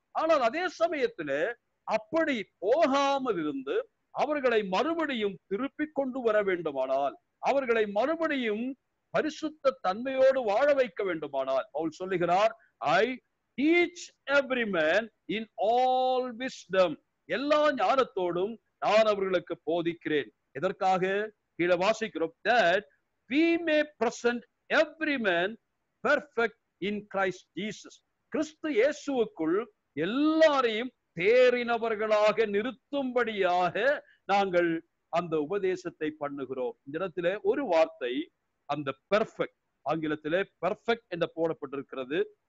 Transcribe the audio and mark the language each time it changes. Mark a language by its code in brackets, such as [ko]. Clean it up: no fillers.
[ta] ஆனால் அதே சமயத்துல அப்படி போகாமல் இருந்து அவர்களை மறுபடியும் திருப்பி கொண்டு வர வேண்டுமானால், அவர்களை மறுபடியும் பரிசுத்த தன்மையோடு வாழ வைக்க வேண்டுமானால் பவுல் சொல்லுகிறார் [en] I teach every man in all wisdom. [ta] எல்லா ஞானத்தோடும் நான் அவர்களுக்கு போதிக்கிறேன். எதற்காக? கீழே வாசிக்கிறோம் [en] that we may present every man perfect in Christ Jesus. [ta] கிறிஸ்து இயேசுவுக்குள் எல்லாரையும் தேறினவர்களாக நிறுத்தும்படியாக நாங்கள் அந்த உபதேசத்தை பண்ணுகிறோம். இந்த இடத்துல ஒரு வார்த்தை, அந்த பெர்ஃபெக்ட், ஆங்கிலத்திலே பெர்ஃபெக்ட் என்று போடப்பட்டிருக்கிறது.